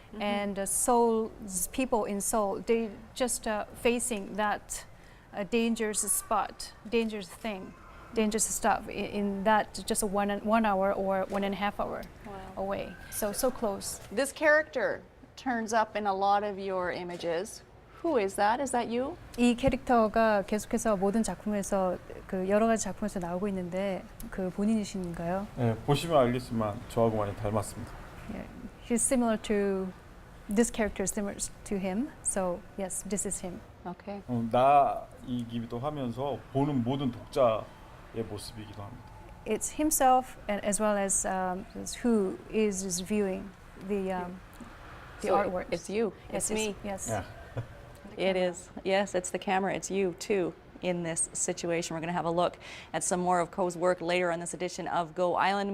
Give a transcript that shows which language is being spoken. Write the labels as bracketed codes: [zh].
[en] And Seoul's people in Seoul, they just facing that dangerous spot, dangerous thing, dangerous stuff in that just 1 hour or 1.5 hour away. So close. This character turns up in a lot of your images. Who is that? Is that you? [ko] 이 캐릭터가 계속해서 모든 작품에서 그 여러 가지 작품에서 나오고 있는데 그 본인이신가요? 네, 보시면 알겠지만 저하고 많이 닮았습니다. [en] Yeah. He's similar to this character is similar to him. So yes, this is him. Okay. [ko] 나이기도 하면서 보는 모든 독자의 모습이기도 합니다. [en] It's himself and as well as who is viewing the artwork. It's you. Yes, It's me. Yes. Yeah. It is. Yes, it's the camera. It's you, too, in this situation. We're going to have a look at some more of Ko's work later on this edition of Go Island.